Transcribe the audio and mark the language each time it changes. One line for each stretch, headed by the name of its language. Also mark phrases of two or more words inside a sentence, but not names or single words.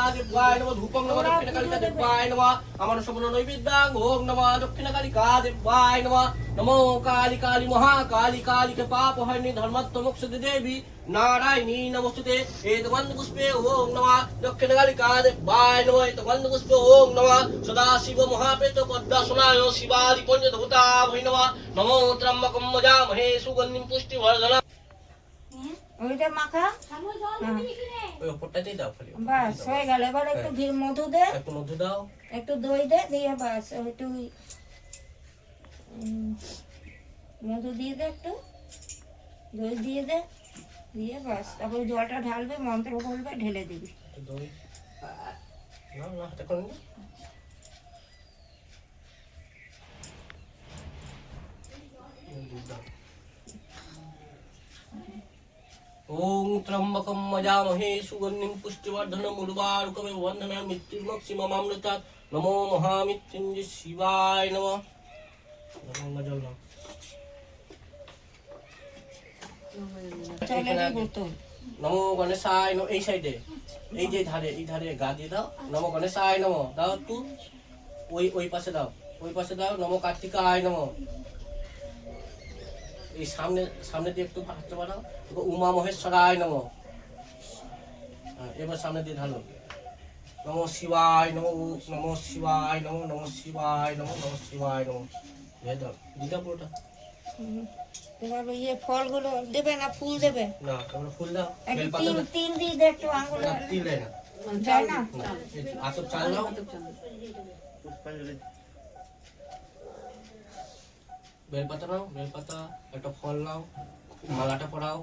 Sanskrit: देवाय नमः धूपं नमो दक्षिणकालिका देवाय नमः अमर सबन नैवेद्यं ओम नमो दक्षिणकालिका देवाय नमः नमो काली काली महाकाली काली के पाप हरणी धर्मत्व मोक्ष देवी नारायणी नमोस्तुते एतवन्द पुष्पे ओम नमः दक्षिणकालिका देवाय नमः एतवन्द पुष्पे ओम नमः सदाशिव महापेत पद्मासनाय शिवादि पंचदेवता भै नमः नमो त्र्यंबकं यजामहे सुगन्धिं पुष्टिवर्धनम्
Bangla: ওইটা মাখা ওই উপরটাতেই দাও খালি বাস হয়ে গেল। এবার একটু ঘি মধু দে, একটু মধু দাও একটু দই দে, দিয়ে বাস একটু মধু দিয়ে দে, একটু দই দিয়ে দে, দিয়ে বাস তারপরে জলটা ঢালবে, মন্ত্র বলবে, ঢেলে দিবি। একটু দই না না হাতে করে নি
Sanskrit: ओम त्र्यंबकं यजामहे सुगन्धिं पुष्टिवर्धनम् उर्वारुकमिव वन्दनान् मृत्युर्मुक्षिममामृतात् नमो महामृत्युञ्जय शिवाय नमः नमो जल
Bangla: জলের বোতল
Sanskrit: नमो गणेशाय नमः
Bangla: এই সাইডে এই যে ধারে এই ধারে গা দিয়ে দাও
Sanskrit: নমো গণেশায় নমঃ
Bangla: দাও একটু ওই পাশে দাও
Sanskrit: নমো কার্তিকায় নমঃ
Bangla: এই সামনে দিয়ে একটু হাতটা বাড়াও
Sanskrit: উমা মহেশ্বরায় নমঃ
Bangla: এবার সামনে দিয়ে ঢালো
Sanskrit: নমো শিবায় নমঃ নমো শিবায় নমঃ নমো শিবায় নমঃ নমো শিবায় নমঃ
Bangla: দিয়ে দাও দিদা পুরোটা এবার ইয়ে ফলগুলো দেবে না ফুল দেবে? না তোমরা ফুল দাও একটু বেলপাতা তিল দাও তিল দিয়ে দে, একটু আঙুল না তিল দেয় না যায় না। আতপ চাল দাও বেলপাতা নাও বেলপাতা একটা ফল নাও মালাটা পরাও